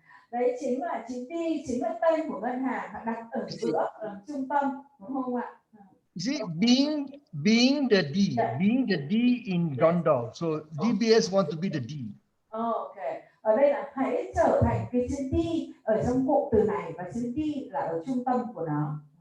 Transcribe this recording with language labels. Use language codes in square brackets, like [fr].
[vi] Đấy chính là chữ D, chính là tên của ngân hàng đặt ở giữa, ở trung tâm, đúng không ạ? [en] You see, being the D in Gondal. So DBS want to be the D. Okay. [vi] Ở đây là hãy trở thành cái chữ D ở trong cụm từ này, và chữ D là ở trung tâm của nó.